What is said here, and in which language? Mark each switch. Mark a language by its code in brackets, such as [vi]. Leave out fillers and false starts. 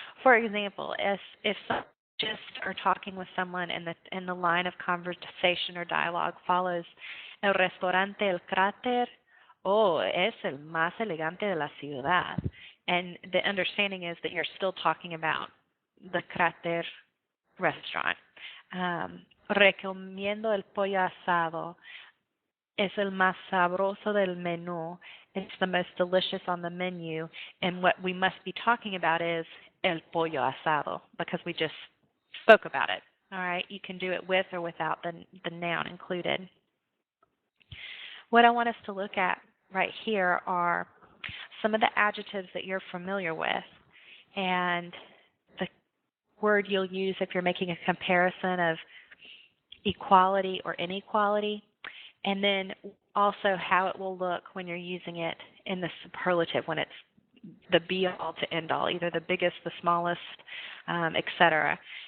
[en] For example, if just are talking with someone and the line of conversation or dialogue follows [es] el restaurante El Cráter, oh, es el más elegante de la ciudad. [en] And the understanding is that you're still talking about the Cráter restaurant. [es] Recomiendo el pollo asado. Es el más sabroso del menú. [en] It's the most delicious on the menu. And what we must be talking about is [es] el pollo asado [en] because we just spoke about it. All right, you can do it with or without the noun included. What I want us to look at right here are some of the adjectives that you're familiar with and the word you'll use if you're making a comparison of equality or inequality, and then also how it will look when you're using it in the superlative, when it's the be-all to end-all, either the biggest, the smallest, etc.